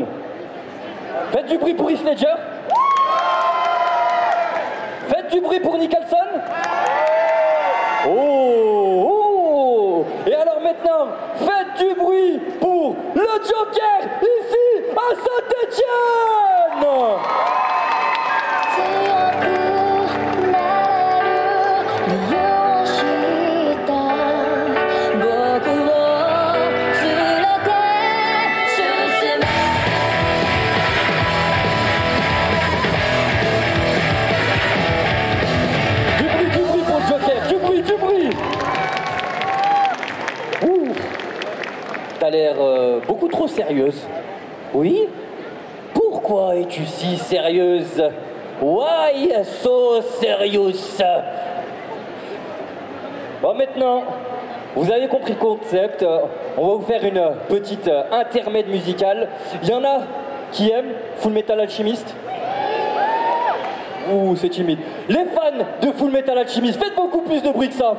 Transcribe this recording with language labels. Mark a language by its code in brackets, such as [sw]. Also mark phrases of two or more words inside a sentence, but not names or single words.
[fr] Faites du bruit pour Heath Ledger. Faites du bruit pour Nicholson. Oh, oh. Et alors maintenant, faites du bruit pour le Joker ici à Saint-Étienne. [ja] 強くなれる理由を知った僕を連れて進め [fr] Du bruit pour le Joker, du bruit. Ouh. T'as l'air beaucoup trop sérieuse. Oui? Pourquoi es-tu si sérieuse? [en] Why so serious? [fr] Bon, maintenant, vous avez compris le concept. On va vous faire une petite intermède musicale. Il y en a qui aiment Full Metal Alchemist? Ouh, c'est timide. Les fans de Full Metal Alchemist, faites beaucoup plus de bruit que ça.